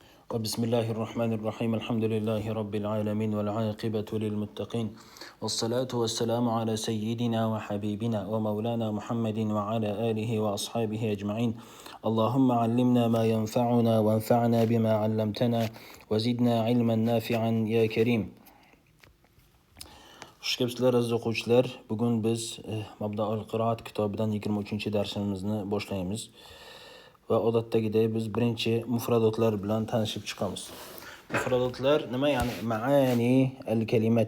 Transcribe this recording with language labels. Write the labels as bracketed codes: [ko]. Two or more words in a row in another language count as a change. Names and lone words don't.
[ar] بسم الله الرحمن الرحيم الحمد لله رب العالمين والعاقبة للمتقين والصلاة والسلام على سيدنا وحبيبنا ومولانا محمد وعلى آله وأصحابه أجمعين. اللهم علمنا ما ينفعنا وانفعنا بما علمتنا وزدنا علما نافعا يا كريم. [uz] Xush kelibsizlar aziz o'quvchilar. Bugun biz Mabdaul Qiroat kitobidan 23-darsimizni boshlaymiz. Va odatdagidek biz birinchi mufradotlar bilan tanishib chiqamiz. Mufradotlar nima? Ya'ni [ar] معاني الكلمات.